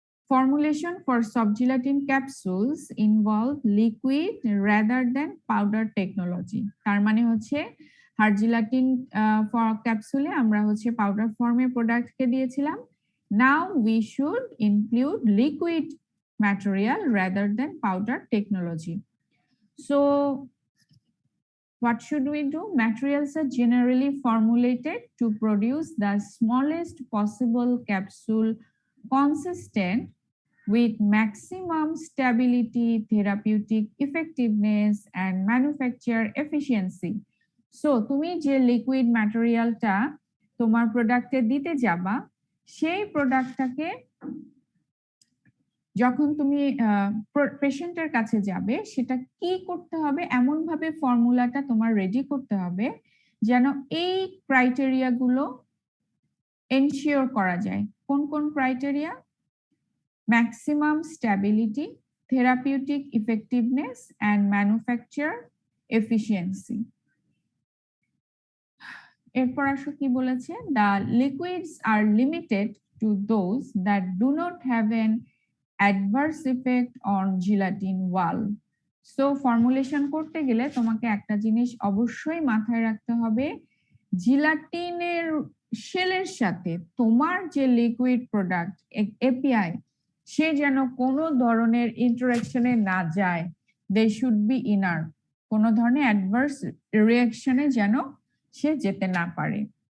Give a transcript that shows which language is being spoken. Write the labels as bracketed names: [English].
[English] Formulation for soft gelatin capsules involve liquid rather than powder technology। [Bangla] তার মানে হচ্ছে hard gelatine ক্যাপসুলে আমরা হচ্ছে পাউডার ফর্মে প্রোডাক্টকে দিয়েছিলাম। [English] Now we should include liquid material rather than powder technology. So what should we do? Materials are generally formulated to produce the smallest possible capsule consistent with maximum stability, therapeutic effectiveness, and manufacture efficiency. [Bangla] So তুমি যে liquid ম্যাটেরিয়ালটা তোমার প্রোডাক্টে দিতে যাবা সেই প্রোডাক্টটাকে যখন তুমি পেশেন্টের কাছে যাবে সেটা কি করতে হবে, এমন ভাবে ফর্মুলাটা তোমার রেডি করতে হবে যেন এই ক্রাইটেরিয়া গুলো এনশিওর করা যায়। কোন কোন criteria? [English] maximum stability, therapeutic effectiveness, and manufacture efficiency. [Bangla] এরপর আসো কি বলেছে? [English] The liquids are limited to those that do not have an adverse effect on gelatin wall. [Bangla] So formulation করতে গেলে তোমাকে একটা জিনিস অবশ্যই মাথায় রাখতে হবে, জিলাটিনের শেলের সাথে তোমার যে লিকুইড প্রোডাক্ট এপিআই সে যেন কোনো ধরনের ইন্টারঅ্যাকশনে না যায়। [English] they should be inner, [Bangla] কোনো ধরনের অ্যাডভার্স রিঅ্যাকশনে যেন সে যেতে না পারে।